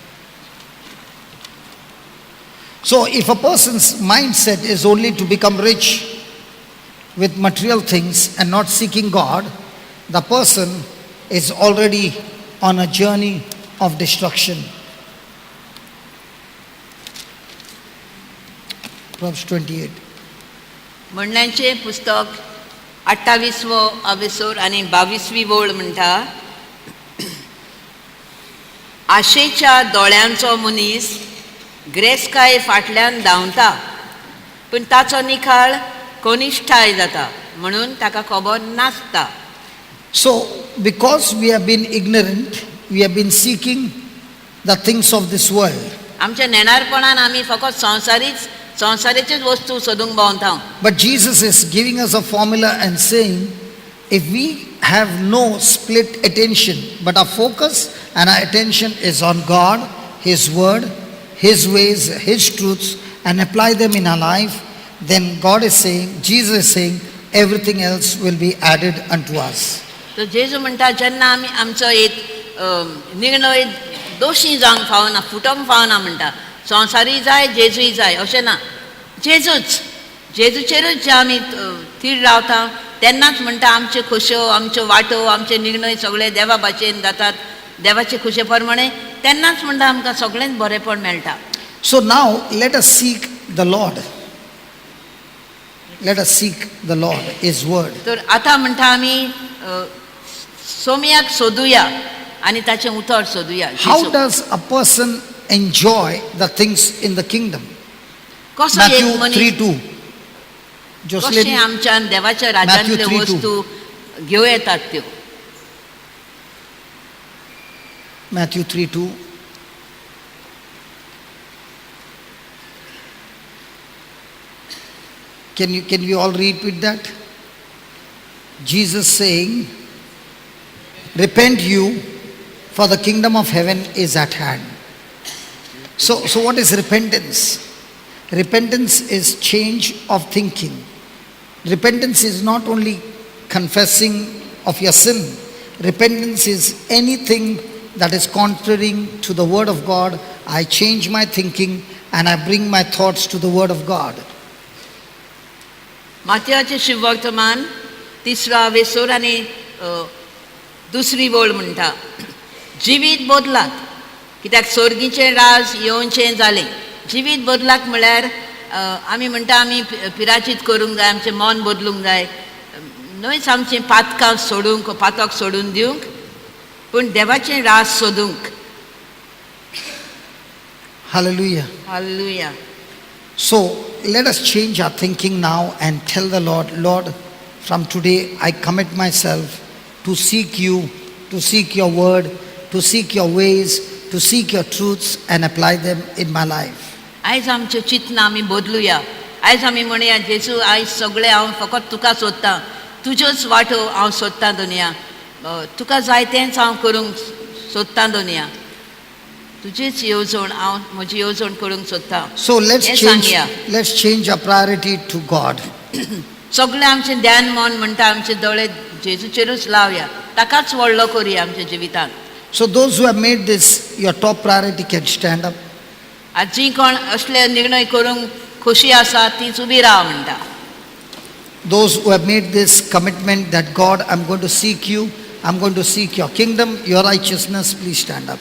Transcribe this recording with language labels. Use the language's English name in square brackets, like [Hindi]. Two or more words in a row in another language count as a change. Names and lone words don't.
[English] So if a person's mindset is only to become rich with material things and not seeking God, the person is already on a journey of destruction. Proverbs 28. [Konkani] म्हणण्याचे पुस्तक 28वो अवेसोर आणि 22वी ओळ म्हणटा, आशेच्या दोळ्यांचो मनीस ग्रेसकाय फाटल्यान धांवता, पण ताचो निकाल कनिश्ठाय जाता, म्हणून ताका खबर नासता. [English] So because we have been ignorant, we have been seeking the things of this world. [Konkani] आमच्या नेणारपणान आमी फकत संसारीचेच वस्तू सोदूंक भोंवता. [English] But Jesus is giving us a formula and saying, if we have no split attention, but our focus and our attention is on God, His word, His ways, His truths, and apply them in our life, then God is saying, Jesus is saying, everything else will be added unto us. [Konkani] तो जेजू म्हणटा, जेन्ना आमी आमचो एक निर्णय दोशी जावंक फावना, फुटोंक फावना म्हणटा, संवसारी जाय जेजूय जाय अशें ना, जेजूचेरूच जे आमी थीर रावता तेन्नाच म्हणटा आमच्यो खोशो, आमच्यो वाटो, आमचे निर्णय सगळे देवा भाशेन जातात, देवाचे खुशे प्रमाणे, तेन्नाच म्हणटा आमकां सगळेंच बरेपण मेळटा. [English] So now let us seek the Lord. Let us seek the Lord, His word. [Konkani] तर आतां म्हणटा आमी सोम्याक सोदुया आनी ताचें उतर सोदुया. [English] How does a person enjoy the things in the kingdom? Matthew 3:2. [Konkani] कशें आमच्यान देवाच्या राज्यांतल्यो वस्तू घेवं येतात त्यो. [English] Matthew 3:2. Can we all read with that? Jesus saying, repent you, for the kingdom of heaven is at hand. So what is repentance? Repentance is change of thinking. Repentance is not only confessing of your sin. Repentance is anything that is contrary to the word of God. I change my thinking and I bring my thoughts to the word of God. [Konkani] माथ्याचे शिववर्तमान 3रा वेसोर आनी 2री ओळ म्हणटा, जिवीत बदलात, कित्याक सर्गीचें राज येवचें जालें. जिवीत बदलाक म्हळ्यार आमी म्हणटा आमी पिराचीत करूंक जाय, आमचें मन बदलूंक जाय, न्हयच आमचें पातकां सोडूंक पातक सोडून दिवंक, पूण देवाचें रास सोदूंक. Hallelujah. हालेलुया. [English] So let us change our thinking now and tell the Lord, Lord, from today I commit myself to seek you, to seek your word, to seek your ways, to seek your truths and apply them in my life. [Konkani] आयज आमचें चिंतन आमी बदलुया. आयज आमी म्हणया जेजू आयज सगळें हांव फकत तुका सोदतां, तुज्योच वाटो हांव सोदतां दुनिया, तुका जाय तेंच हांव करूंक सोदतां दुनिया, तुजीच येवजण हांव म्हजी येवजण करूंक सोदतां. [English] So let's [Konkani] हें [English] change [Konkani] सांगया. [English] our priority to God. [Konkani] सगळें आमचें ध्यान मन म्हणटा आमचे दोळे जेजूचेरूच लावया, ताकाच व्हडलो करुया आमच्या जिवितांत. [English] So those who have made this your top priority can stand up. [Konkani] आज जी कोण असले निर्णय करूंक खोशी आसा तीच उबी राव म्हणटा. [English] Those who have made this commitment that God, I'm going to seek you, I'm going to seek your kingdom, your righteousness, please stand up.